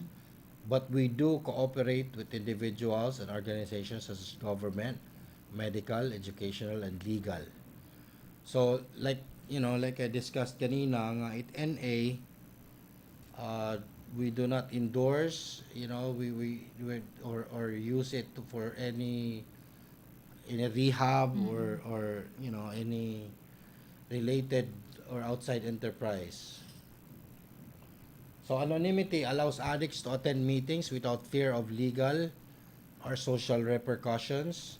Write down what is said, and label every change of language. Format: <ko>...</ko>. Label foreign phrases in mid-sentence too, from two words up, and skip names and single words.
<en>But we do cooperate with individuals and organizations such as government, medical, educational, and legal. So, like I discussed kanina, nga it NA, we do not endorse, we or use it for any in a rehab or any related or outside enterprise. So anonymity allows addicts to attend meetings without fear of legal or social repercussions.</en>